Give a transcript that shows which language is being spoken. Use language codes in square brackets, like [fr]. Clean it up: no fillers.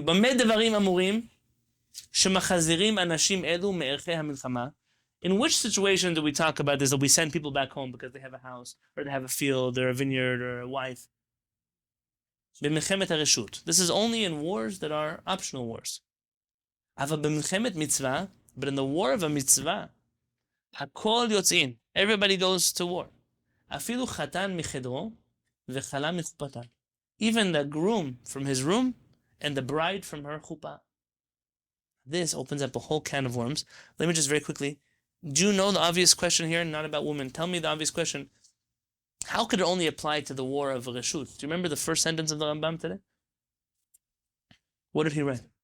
[he] במה דברים אמורים שמחזירים אנשים אלו מערכי המלחמה? [en] In which situation do we talk about this, that we send people back home because they have a house, or they have a field, or a vineyard, or a wife? [he] במלחמת הרשות. [en] This is only in wars that are optional wars. [he] אבל במלחמת מצווה, [en] but in the war of a mitzvah, [he] הכל יוצאים. [en] Everybody goes to war. [he] אפילו חתן מחדרו וכלה מחופתה. [en] Even the groom from his room and the bride from her chuppah. This opens up a whole can of worms. Let me just very quickly, do you know the obvious question here? Not about women. Tell me the obvious question. How could it only apply to the war of Reshut? Do you remember the first sentence of the Rambam today? What did he write?